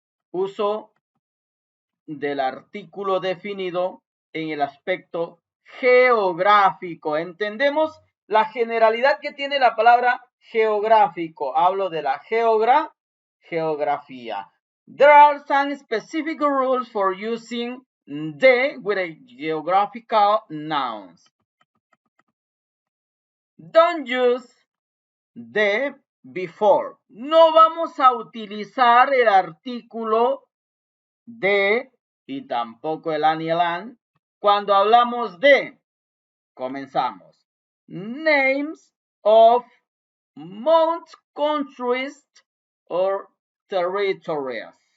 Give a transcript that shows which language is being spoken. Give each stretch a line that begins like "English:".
Spanish: Uso del artículo definido en el aspecto geográfico. ¿Entendemos la generalidad que tiene la palabra geográfico? Hablo de la geografía.
English: There are some specific rules for using the with a geographical nouns. Don't use the before.
Spanish: No vamos a utilizar el artículo de y tampoco el an y el an. Cuando hablamos de, comenzamos.
English: Names of mountains, countries, or territories.